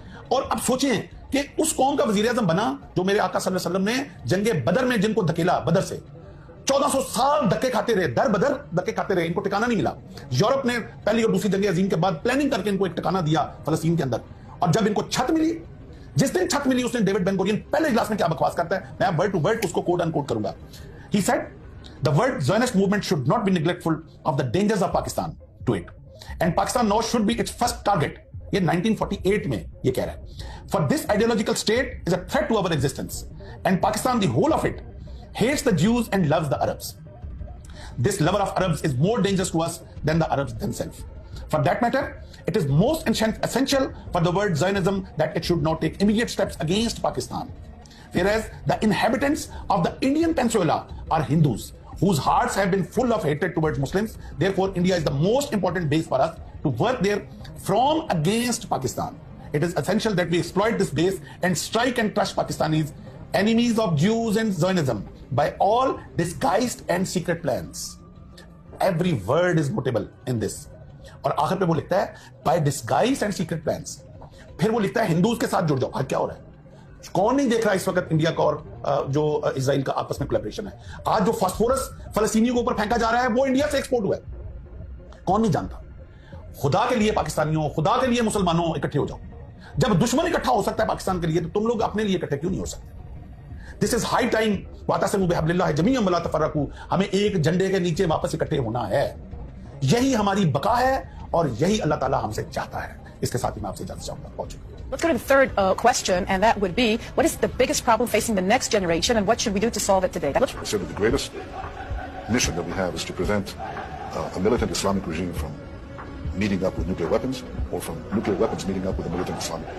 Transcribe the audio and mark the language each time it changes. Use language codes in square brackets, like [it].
[ur] اور اب سوچیں کہ اس قوم کا وزیر اعظم بنا جو میرے آقا صلی اللہ علیہ وسلم نے جنگ بدر میں جن کو دھکیلا، بدر سے 1400 سال دھکے کھاتے رہے، در بدر دھکے کھاتے رہے، ان کو ٹھکانہ نہیں ملا. یورپ نے پہلی اور دوسری جنگ عظیم کے بعد پلاننگ کر کے ان کو ایک ٹھکانہ دیا فلسطین کے اندر، اور جب ان کو چھت ملی، جس دن چھت ملی اس نے ڈیوڈ بن گورین پہلے اجلاس میں کیا بکواس کرتا ہے، میں ورڈ ٹو ورڈ اس کو کوٹ ان کوٹ کروں گا. [en] He said, the word Zionist movement should not be neglectful of the dangers of Pakistan to it. And Pakistan now should be its first target. [ur] یہ 1948 میں یہ کہہ رہا ہے. [en] For this ideological state is a threat to our existence. And Pakistan, the whole of it, hates the Jews and loves the Arabs. This lover of Arabs is more dangerous to us than the Arabs themselves. For that matter, it is most essential for the word Zionism that it should now take immediate steps against Pakistan. Whereas the inhabitants of the Indian Peninsula are Hindus whose hearts have been full of hatred towards Muslims. Therefore, India is the most important base for us to work there from against Pakistan. It is essential that we exploit this base and strike and crush Pakistanis, enemies of Jews and Zionism, by all disguised and secret plans. Every word is notable in this. [ur] اور آخر پہ وہ لکھتا ہے [en] by disguised and secret plans. [ur] پھر وہ لکھتا ہے ہندوز کے ساتھ جڑ جاؤ. آج کیا ہو رہا ہے؟ کون نہیں دیکھ رہا اس وقت انڈیا کا اور جو اسرائیل کا آپس میں کولیبریشن ہے؟ آج جو فاسفورس فلسطینیوں کے اوپر پھینکا جا رہا ہے وہ انڈیا سے ایکسپورٹ ہوا ہے. کون نہیں جانتا؟ خدا کے لیے پاکستانیوں، خدا کے لیے مسلمانوں اکٹھے ہو جاؤ. جب دشمن اکٹھا ہو سکتا ہے پاکستان کے لیے تو تم لوگ اپنے لیے اکٹھے کیوں نہیں ہو سکتے؟ [en] This is high time. [ar] واعتصموا بحبل اللہ جمیعا ولا تفرقوا. [ur] ہمیں ایک جھنڈے کے نیچے واپس اکٹھے ہونا ہے. یہی ہماری بقا ہے اور یہی اللہ تعالیٰ ہم سے چاہتا ہے. اس کے ساتھ ہی میں آپ سے اجازت چاہوں گا. پہنچ چکا. [en] Let's go to the third question, and that would be, what is the biggest problem facing the next generation, and what should we do to solve it today? I said that the greatest mission that we have is to prevent a militant Islamic regime from meeting up with nuclear weapons, or from nuclear weapons meeting up with a militant Islamic.